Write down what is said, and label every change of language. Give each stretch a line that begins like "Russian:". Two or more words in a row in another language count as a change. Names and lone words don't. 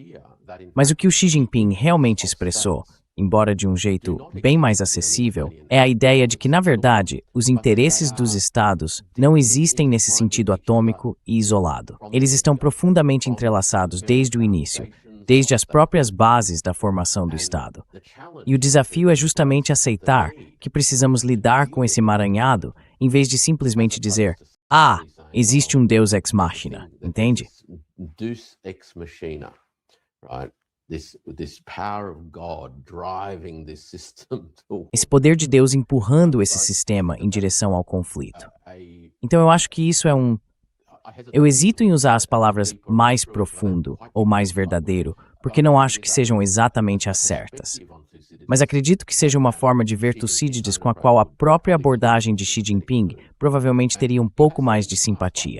Portuguese: Mas o que o Xi Jinping realmente expressou, embora de um jeito bem mais acessível, é a ideia de que, na verdade, os interesses dos estados não existem nesse sentido atômico e isolado. Eles estão profundamente entrelaçados desde o início, desde as próprias bases da formação do Estado. E o desafio é justamente aceitar que precisamos lidar com esse emaranhado, em vez de simplesmente dizer: ah, existe um
Latin: Deus ex machina,
Portuguese: entende?
Latin: Deus ex machina,
English: right? This power of God driving this system to...
Portuguese: Esse poder de Deus empurrando esse sistema em direção ao conflito. Então eu acho que isso é um... Eu hesito em usar as palavras mais profundo ou mais verdadeiro, porque não acho que sejam exatamente as certas. Mas acredito que seja uma forma de ver Tucídides com a qual a própria abordagem de Xi Jinping provavelmente teria um pouco mais de simpatia.